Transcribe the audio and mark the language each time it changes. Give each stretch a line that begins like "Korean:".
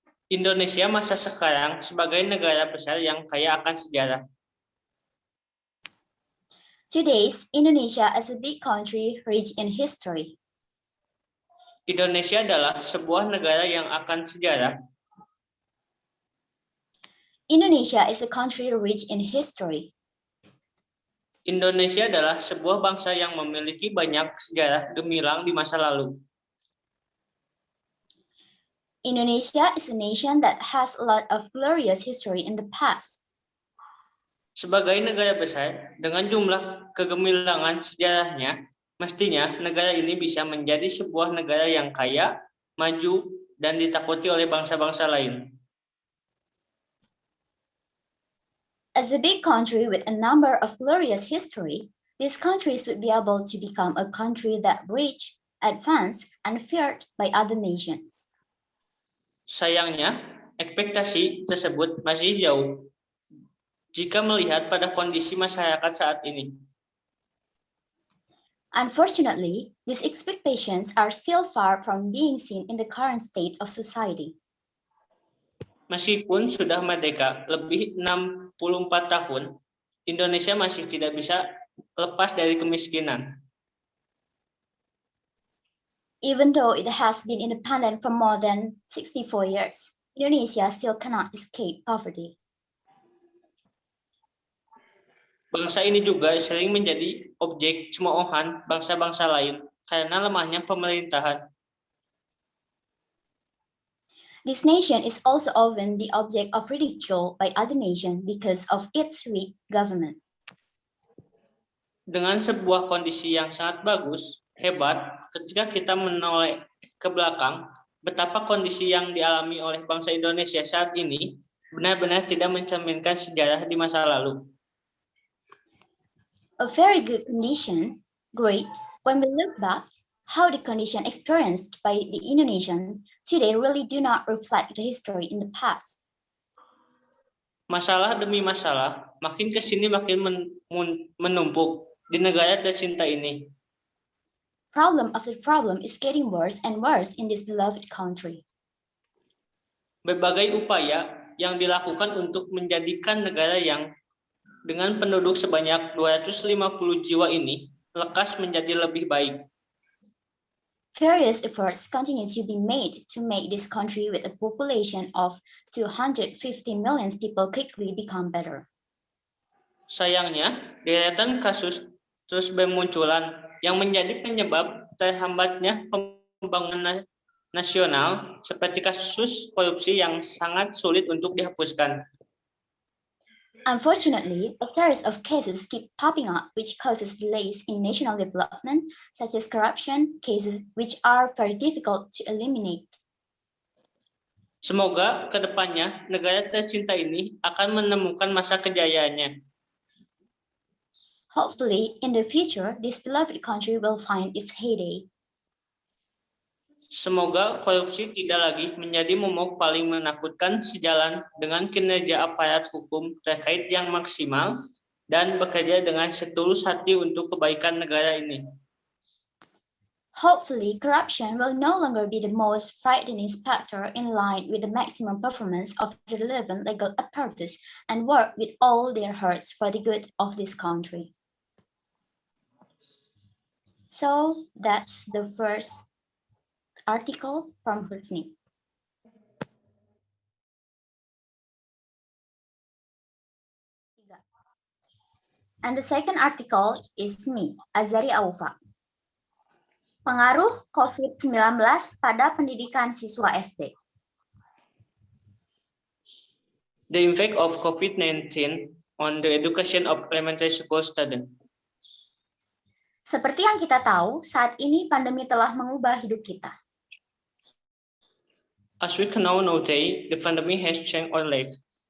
Indonesian: Indonesia masa sekarang sebagai negara besar yang kaya akan sejarah.
English: Today's Indonesia is a big country rich in history.
Indonesian: Indonesia adalah sebuah negara yang akan sejarah.
English: Indonesia is a country rich in history.
Indonesian: Indonesia adalah sebuah bangsa yang memiliki banyak sejarah gemilang di masa lalu.
English: Indonesia is a nation that has a lot of glorious history in the past.
Indonesian: Sebagai negara besar, dengan jumlah kegemilangan sejarahnya, mestinya negara ini bisa menjadi sebuah negara yang kaya, maju, dan ditakuti oleh bangsa-bangsa lain.
English: As a big country with a number of glorious history, this country should be able to become a country that rich, advanced, and feared by other nations.
Indonesian: Sayangnya, ekspektasi tersebut masih jauh jika melihat pada kondisi masyarakat saat ini.
English: Unfortunately, these expectations are still far from being seen in the current state of society.
Indonesian: Meskipun sudah merdeka lebih 64 tahun, Indonesia masih tidak bisa lepas dari kemiskinan.
English: Even though it has been independent for more than 64 years, Indonesia still cannot escape poverty.
Indonesian: Bangsa ini juga sering menjadi objek cemoohan bangsa-bangsa lain karena lemahnya pemerintahan.
English: This nation is also often the object of ridicule by other nations because of its weak government.
Indonesian: Dengan sebuah kondisi yang sangat bagus, hebat, ketika kita menoleh ke belakang, betapa kondisi yang dialami oleh bangsa Indonesia saat ini benar-benar tidak mencerminkan sejarah di masa lalu.
English: A very good condition, great, when we look back, how the condition experienced by the Indonesian today really do not reflect the history in the past.
Indonesian: Masalah demi masalah, makin kesini makin menumpuk di negara tercinta ini.
English: Problem after problem is getting worse and worse in this beloved country.
Indonesian: Berbagai upaya yang dilakukan untuk menjadikan negara yang dengan penduduk sebanyak 250 jiwa ini lekas menjadi lebih baik.
English: Various efforts continue to be made to make this country with a population of 250 million people quickly become better.
Indonesian: Sayangnya, deretan kasus terus bermunculan yang menjadi penyebab terhambatnya pembangunan nasional seperti kasus korupsi yang sangat sulit untuk dihapuskan.
English: Unfortunately, a series of cases keep popping up which causes delays in national development, such as corruption cases which are very difficult to eliminate.
Indonesian: Semoga ke depannya negara tercinta ini akan menemukan masa kejayaannya.
English: Hopefully, in the future, this beloved country will find its heyday.
Indonesian: Semoga korupsi tidak lagi menjadi momok paling menakutkan sejalan dengan kinerja aparat hukum terkait yang maksimal dan bekerja dengan setulus hati untuk kebaikan negara ini.
English: Hopefully, corruption will no longer be the most frightening factor in line with the maximum performance of the relevant legal apparatus and work with all their hearts for the good of this country. So, that's the first article from Husni. And the second article is me, Azari Aufa.
Indonesian: Pengaruh COVID-19 pada pendidikan siswa SD.
English: The impact of COVID-19 on the education of elementary school students.
Indonesian: Seperti yang kita tahu, saat ini pandemi telah mengubah hidup kita.
English: As we can now note, the pandemic has changed our lives.